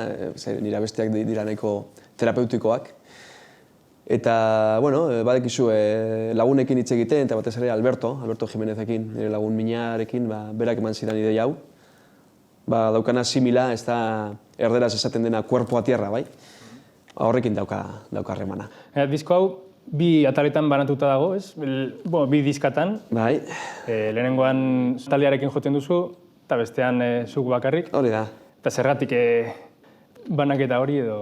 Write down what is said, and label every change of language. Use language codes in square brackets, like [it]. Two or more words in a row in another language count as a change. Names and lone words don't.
[eu] Nire abestiak dira nahiko terapeutikoak. Eta, badekizu lagunekin hitz egiten, eta batez ere Alberto Jimenezekin, nire lagun minarekin, berak eman zidan ideia hau. Daukana simila, ez da erderaz esaten dena [es] cuerpo a tierra, [eu] bai? Horrekin dauka harremana. Disko hau, bi ataletan banatuta dago, ez? Bi diskatan. Bai. Lehenengoan taldearekin joten duzu, eta bestean zuk bakarrik. Hori da. Eta zergatik banaketa hori edo?